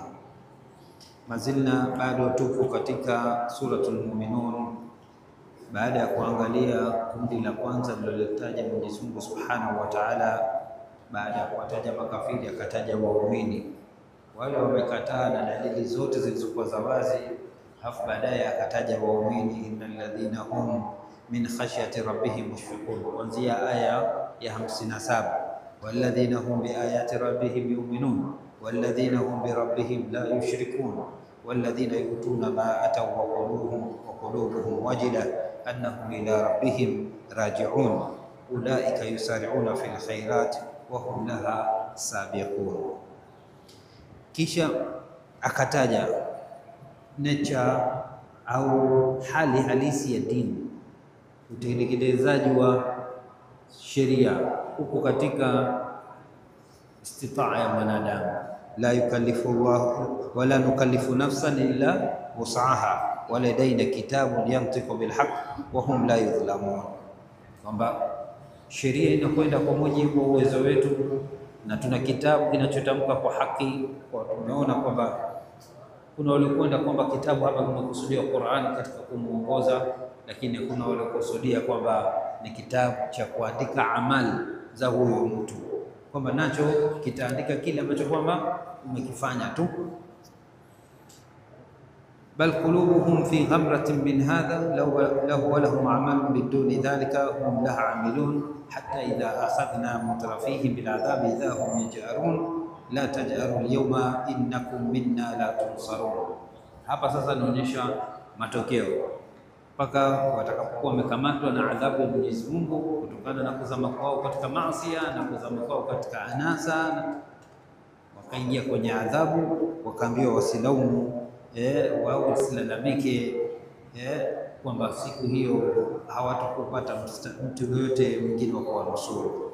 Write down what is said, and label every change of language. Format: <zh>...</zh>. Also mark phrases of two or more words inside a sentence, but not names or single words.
<sw>Mazilna bado tupo katika suratul Muminun, baada ya kuangalia kundi la kwanza lilotaja Mwenyezi Mungu</sw> <ar>سبحانه وتعالى.</ar> <sw>Baada ya kuwataja makafiri akataja waumini, wale wamekataa na dalili zote zilizokuwa za wazi, halafu baadaye akataja waumini,</sw> <ar>إن الذين هم من خشية ربهم مشفقون,</ar> <sw>kuanzia aya ya 57,</sw> <ar>والذين هم بآيات ربهم يؤمنون والذين هم بربهم لا يشركون والذين يؤتون ما آتوا وقلوبهم وجلة أنهم إلى ربهم راجعون أولئك يسارعون في الخيرات وهم لها سابقون.</ar> <sw>Kisha akataja nature au hali halisi ya dini, utekelezaji wa sheria huko katika istitaa ya mwanadamu.</sw> <ar>لا يكلف الله ولا نكلف نفسا إلا وسعها ولدينا كتاب ينطق بالحق وهم لا يظلمون, kwamba sheria inakwenda kwa mujibu wa uwezo wetu na tuna kitabu kinachotamka kwa haki.</ar> <sw>Kwa tumeona kwamba kuna waliokwenda kwamba kitabu hapa kimekusudiwa Qur'an katika kumuongoza, lakini kuna waliokusudia kwamba ni kitabu cha kuandika amali za huyo mtu, kwamba nacho kitaandika kile ambacho kwamba umekifanya tu.</sw> <ar>بل قلوبهم في غمرة من هذا له ولهم أعمال بدون ذلك هم لها عاملون حتى إذا أخذنا مترفيهم بالعذاب إذا هم يجأرون لا تجأروا اليوم إنكم منا لا تنصرون.</ar> <sw>Hapa sasa naonyesha matokeo mpaka watakapokuwa wamekamatwa na adhabu ya Mwenyezi Mungu kutokana na kuzama kwao katika maasi na kuzama kwao katika anasa, wakaingia kwenye adhabu, wakaambiwa wasilaumu wao wasilalamike kwamba siku hiyo hawatakupata mtu yoyote mwingine wa kuwanusuru.</sw>